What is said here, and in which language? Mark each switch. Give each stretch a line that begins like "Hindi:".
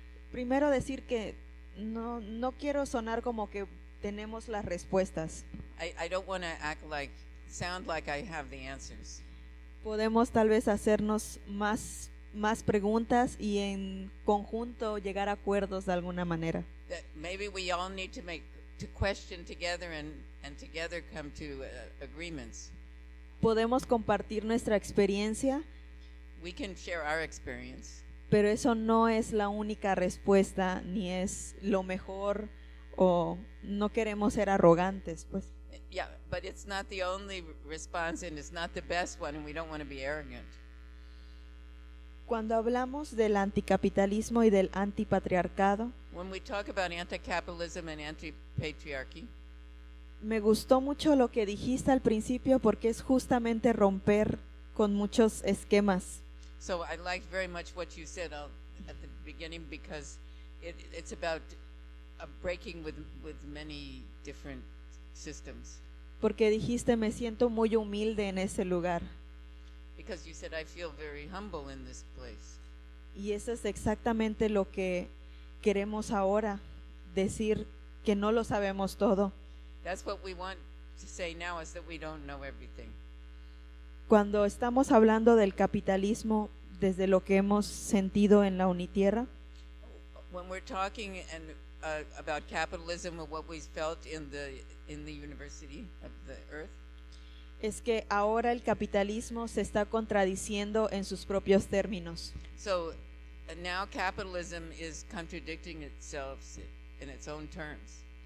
Spanish: primero decir que no quiero sonar como que tenemos las respuestas.
English: I don't want to sound like I have the answers.
Spanish: Podemos tal vez hacernos más preguntas y en conjunto llegar a acuerdos de alguna manera.
English: That maybe we all need to question together and together come to agreements.
Spanish: Podemos compartir nuestra experiencia,
English: We can share our experience,
Spanish: pero eso no es la única respuesta ni es lo mejor, o no queremos ser arrogantes, pues.
English: yeah, but it's not the only response and it's not the best one, and we don't want to be arrogant.
Spanish: Cuando hablamos del anticapitalismo y del antipatriarcado,
English: When we talk about anti-capitalism and anti-patriarchy,
Spanish: me gustó mucho lo que dijiste al principio porque es justamente romper con muchos esquemas.
English: so I liked very much what you said at the beginning, because it's about breaking with many different systems.
Spanish: Porque dijiste, me siento muy humilde en ese lugar.
English: Because you said, I feel very humble in this place.
Spanish: Y eso es exactamente lo que queremos ahora, decir que no lo sabemos todo.
English: That's what we want to say now, is that we don't know everything.
Spanish: Cuando estamos hablando del capitalismo desde lo que hemos sentido en la Unitierra,
English: When we're talking about capitalism and what we felt in the University of the Earth,
Spanish: es que ahora el capitalismo se está contradiciendo en sus propios términos.
English: so now capitalism is contradicting itself in its own terms.